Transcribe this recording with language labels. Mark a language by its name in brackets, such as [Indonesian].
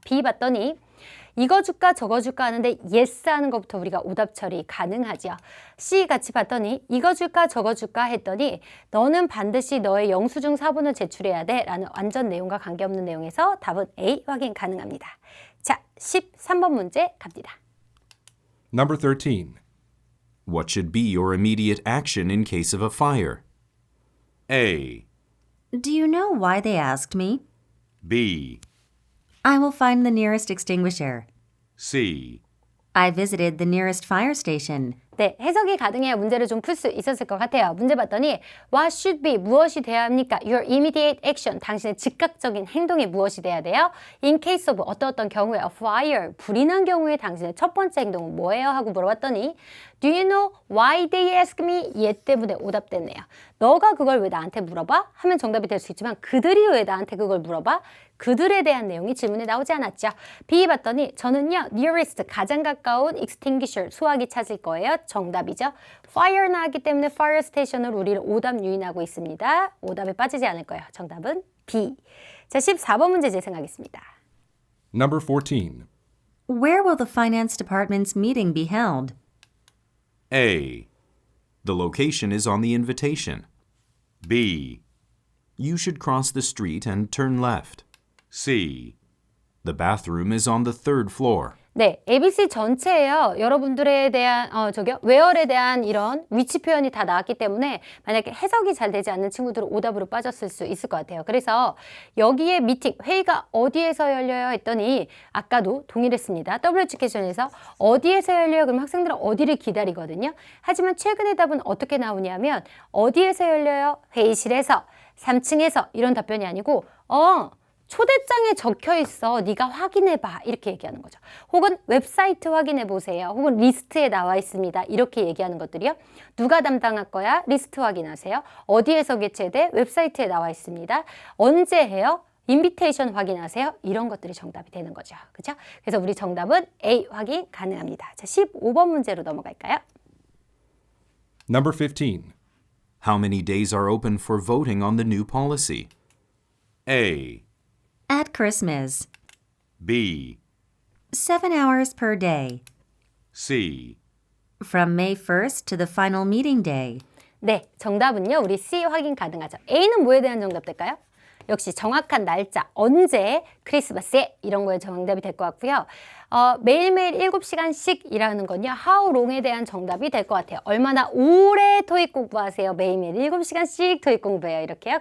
[Korean] B 봤더니 이거 줄까 저거 줄까 하는데 yes 하는 것부터 우리가 오답 처리 가능하죠. C 같이 봤더니 이거 줄까 저거 줄까 했더니 너는 반드시 너의 영수증 사본을 제출해야 돼 라는 완전 내용과 관계없는 내용에서 답은 A 확인 가능합니다. 자, 13번 문제 갑니다. [English] Number 13. What should be your immediate action in case of a fire? A, Do you know why they asked me? B, I will find the nearest extinguisher. C. I visited the nearest fire station. [Korean] 네, 해석이 가능해야 문제를 좀 풀 수 있었을 것 같아요. 문제 봤더니 [English] What should be? [Korean] 무엇이 돼야 합니까? [English] Your immediate action. [Korean] 당신의 즉각적인 행동이 무엇이 돼야 돼요? [English] In case of [Korean] 어떤 경우에 [English] a fire. [Korean] 불이 난 경우에 당신의 첫 번째 행동은 뭐예요? 하고 물어봤더니 [English] Do you know why they ask me? [Korean] 얘 때문에 오답됐네요. 너가 그걸 왜 나한테 물어봐? 하면 정답이 될 수 있지만 그들이 왜 나한테 그걸 물어봐? 그들에 대한 내용이 질문에 나오지 않았죠. B 봤더니 저는요 nearest 가장 가까운 extinguisher 소화기 찾을 거예요. 정답이죠. fire 나왔기 때문에 fire station으로 우리를 오답 유인하고 있습니다. 오답에 빠지지 않을 거예요. 정답은 B. 자, 14번 문제 재생하겠습니다. [English] Number 14. Where will the finance department's meeting be held? A. The location is on the invitation. B. You should cross the street and turn left. C. The bathroom is on the third floor. [Korean] 네, ABC 전체에요. 여러분들에 대한 where에 대한 이런 위치 표현이 다 나왔기 때문에 만약에 해석이 잘 되지 않는 친구들은 오답으로 빠졌을 수 있을 것 같아요. 그래서 여기에 미팅, 회의가 어디에서 열려요? 했더니 아까도 동일했습니다. 더블 에듀케이션에서 어디에서 열려요? 그럼 학생들은 어디를 기다리거든요. 하지만 최근의 답은 어떻게 나오냐면 어디에서 열려요? 회의실에서, 3층에서 이런 답변이 아니고 초대장에 적혀 있어. 네가 확인해 봐. 이렇게 얘기하는 거죠. 혹은 웹사이트 확인해 보세요. 혹은 리스트에 나와 있습니다. 이렇게 얘기하는 것들이요. 누가 담당할 거야? 리스트 확인하세요. 어디에서 개최돼? 웹사이트에 나와 있습니다. 언제 해요? 인비테이션 확인하세요. 이런 것들이 정답이 되는 거죠. 그렇죠? 그래서 우리 정답은 A 확인 가능합니다. 자, 15번 문제로 넘어갈까요? [English] Number 15. How many days are open for voting on the new policy? A. At Christmas. B. 7 hours per day. C. From May 1st to the final meeting day. [Korean] 네, 정답은요. 우리 C 확인 가능하죠. A는 뭐에 대한 정답 될까요? 역시 정확한 날짜, 언제, 크리스마스에 이런 거에 정답이 될 것 같고요. 매일매일 7시간씩 일하는 건요. How long에 대한 정답이 될 것 같아요. 얼마나 오래 토익 공부하세요? 매일매일 7시간씩 토익 공부해요. 이렇게요.